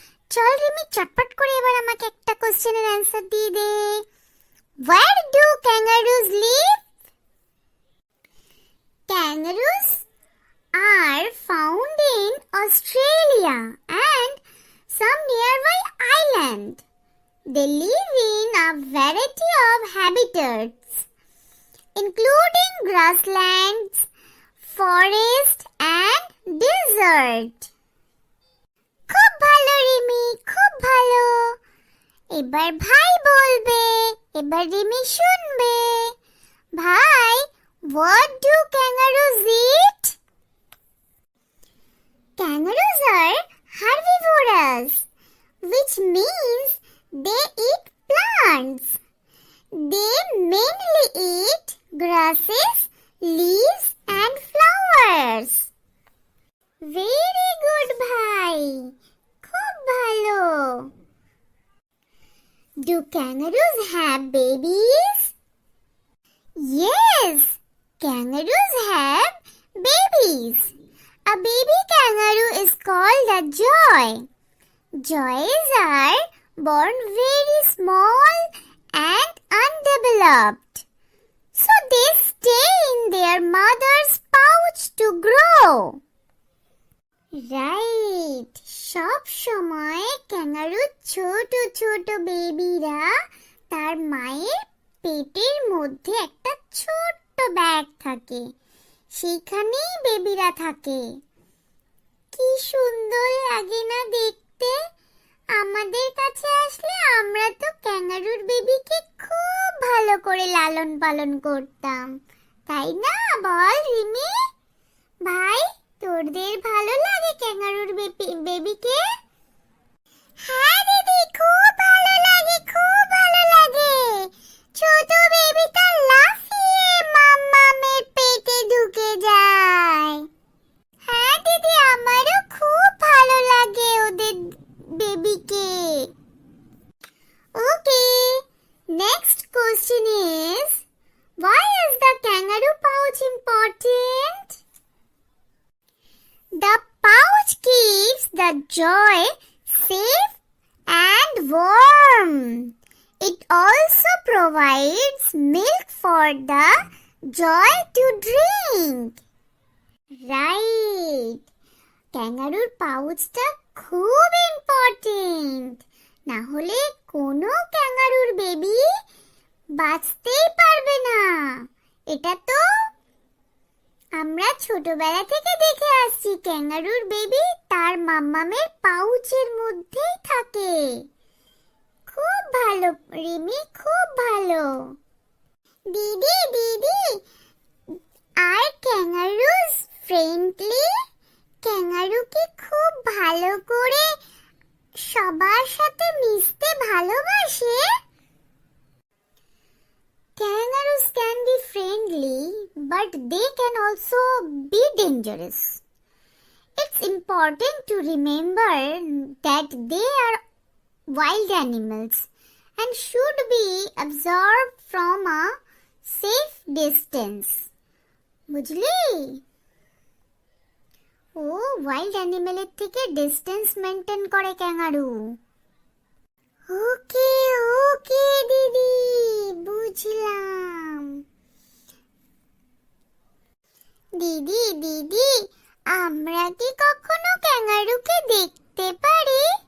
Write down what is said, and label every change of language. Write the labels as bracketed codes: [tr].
[bn] চল রিমি চটপট করে এবার আমাকে একটা কোশ্চেনের অ্যানসার দিয়ে দে। [en] Where do kangaroos live? Kangaroos are found in Australia and some nearby island. They live in a variety of habitats, including grasslands, forest and desert. [bn] খুব ভালো রিমি, খুব ভালো। এবার ভাই বলবে, এবার রিমি শুনবে। [en] ভাই, what do kangaroos eat? Kangaroos are herbivorous, which means they eat plants. They mainly eat grasses, leaves and flowers. Very good ভাই, [bn] খুব ভালো। [en] Do kangaroos have babies? Yes, kangaroos have babies. A baby kangaroo is called a joy. Joys are born very small and undeveloped, so they stay in their mother's pouch to grow. Right, [bn] সব সময় ক্যাঙ্গারুর ছোট ছোট বেবিরা তার মায়ের পেটের মধ্যে একটা ছোট্ট ব্যাগ থাকে, সেখানেই বেবিরা থাকে। কি সুন্দর লাগে না দেখতে। আমাদের কাছে আসলে আমরা তো ক্যাঙ্গারুর বেবিকে খুব ভালো করে লালন পালন করতাম, তাই না বল রিমি? ভাই, তোদের ভালো লাগে ক্যাঙ্গারুর বেবিকে? হ্যাঁ দিদি, খুব ভালো লাগে, খুব ভালো লাগে। ছোট বেবিটা লাফিয়ে মাম্মামের পেটে ঢুকে যায়। হ্যাঁ দিদি, আমারও খুব ভালো লাগে ওদের বেবিকে। [en] Okay, next question is, why is the kangaroo pouch important? The pouch keeps the joy safe and warm. It also provides milk for the joy to drink. Right. [bn] ক্যাঙ্গারুর পাউচটা খুব ইম্পর্টেন্ট, না হলে কোনো ক্যাঙ্গারুর বেবি বাঁচতেই পারবে না। এটা তো আমরা ছোটবেলা থেকে দেখে আসছি, ক্যাঙ্গারুর বেবি তার মাম্মামের পাউচের মধ্যেই থাকে। খুব ভালো রিমি, খুব ভালো। দিদি দিদি, আর ক্যাঙ্গারুজ ফ্রেন্ডলি? ক্যাঙ্গারুকে খুব ভালো করে সবার সাথে মিশতে ভালোবাসে? [en] Kangaroos can be friendly, but they can also be dangerous. It's important to remember that they are wild animals and should be observed from a safe distance. [bn] বুঝলি? ও ওয়াইল্ড অ্যানিমেলের থেকে ডিস্টেন্স মেনটেন করে ক্যাঙ্গারু। ওকে ওকে দিদি, বুঝলাম। দিদি দিদি, আমরা কি কখনো ক্যাঙ্গারুকে দেখতে পারি?